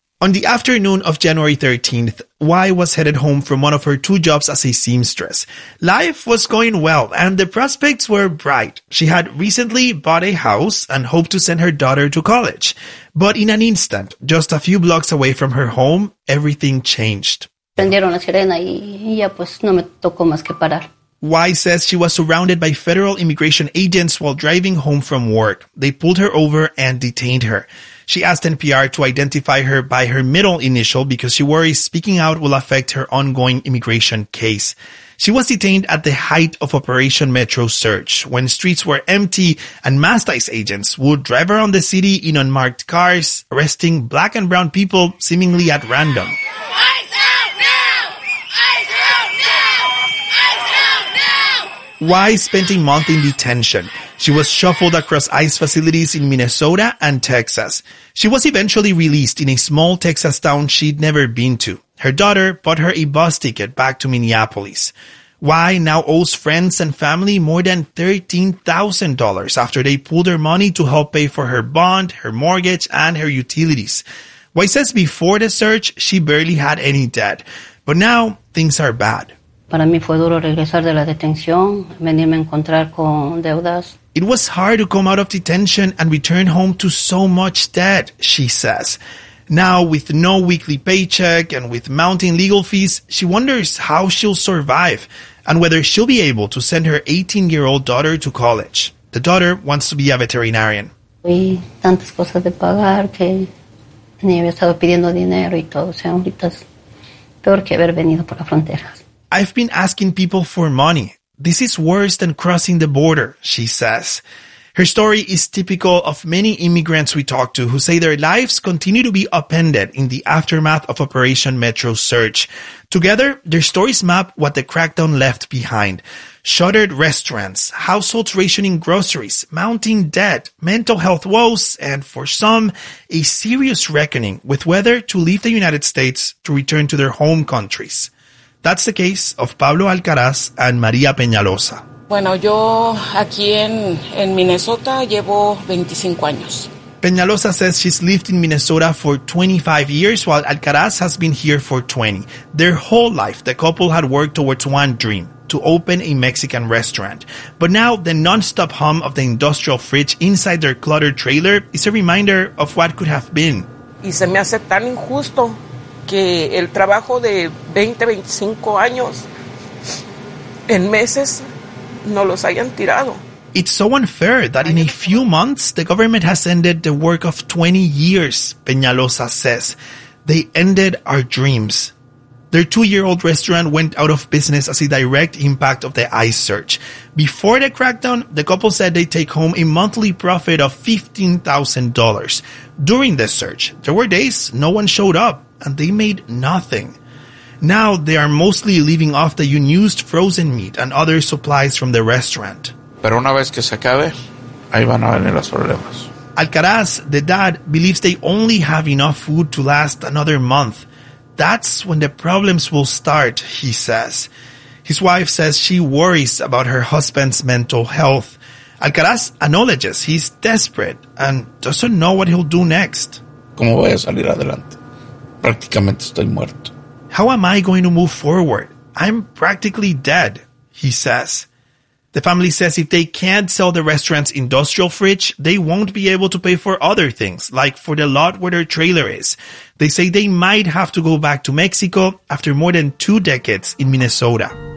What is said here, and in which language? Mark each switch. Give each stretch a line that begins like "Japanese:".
English: On the afternoon of January 13th, Y was headed home from one of her two jobs as a seamstress. Life was going well, and the prospects were bright. She had recently bought a house and hoped to send her daughter to college. But in an instant, just a few blocks away from her home, everything changed.
Spanish: Prendieron la sirena y ya pues no me tocó más que parar.
English: Y says she was surrounded by federal immigration agents while driving home from work. They pulled her over and detained her. She asked NPR to identify her by her middle initial because she worries speaking out will affect her ongoing immigration case. She was detained at the height of Operation Metro Search, when streets were empty and masked agents would drive around the city in unmarked cars, arresting black and brown people seemingly at random. Y spent a month in detention. She was shuffled across ICE facilities in Minnesota and Texas. She was eventually released in a small Texas town she'd never been to. Her daughter bought her a bus ticket back to Minneapolis. Y now owes friends and family more than $13,000 after they pulled her money to help pay for her bond, her mortgage, and her utilities. Y says before the search, she barely had any debt. But now, things are bad.
Spanish: Para mí fue duro regresar de la detención, venirme a encontrar con deudas.
English: It was hard to come out of detention and return home to so much debt, she says. Now, with no weekly paycheck and with mounting legal fees, she wonders how she'll survive and whether she'll be able to send her 18-year-old daughter to college. The daughter wants to be a veterinarian.
Spanish: Hay tantas cosas de pagar que ni había estado pidiendo dinero y todo. O sea, ahorita es peor que haber venido por las fronteras.
English: I've been asking people for money. This is worse than crossing the border, she says. Her story is typical of many immigrants we talk to who say their lives continue to be upended in the aftermath of Operation Metro Search. Together, their stories map what the crackdown left behind. Shuttered restaurants, households rationing groceries, mounting debt, mental health woes, and for some, a serious reckoning with whether to leave the United States to return to their home countries. That's the case of Pablo Alcaraz and Maria Peñalosa.
Spanish: Bueno, yo aquí en Minnesota llevo 25 años.
English: Peñalosa says she's lived in Minnesota for 25 years, while Alcaraz has been here for 20. Their whole life, the couple had worked towards one dream, to open a Mexican restaurant. But now, the nonstop hum of the industrial fridge inside their cluttered trailer is a reminder of what could have been.
Spanish: Y se me hace tan injusto. Que el trabajo de 20, 25 años en meses no los hayan tirado.
English: It's so unfair that in a few months the government has ended the work of 20 years, Peñalosa says. They ended our dreams. Their two-year-old restaurant went out of business as a direct impact of the ICE search. Before the crackdown, the couple said they take home a monthly profit of $15,000. During the search, there were days no one showed up, and they made nothing. Now, they are mostly living off the unused frozen meat and other supplies from the restaurant.
Spanish: Pero una vez que se acabe, ahí van a venir los problemas.
English: Alcaraz, the dad, believes they only have enough food to last another month. That's when the problems will start, he says. His wife says she worries about her husband's mental health. Alcaraz acknowledges he's desperate and doesn't know what he'll do next.
Spanish: ¿Cómo voy a salir adelante? prácticamente estoy muerto.
English: How am I going to move forward? I'm practically dead, he says. The family says if they can't sell the restaurant's industrial fridge, they won't be able to pay for other things, like for the lot where their trailer is. They say they might have to go back to Mexico after more than 2 decades in Minnesota.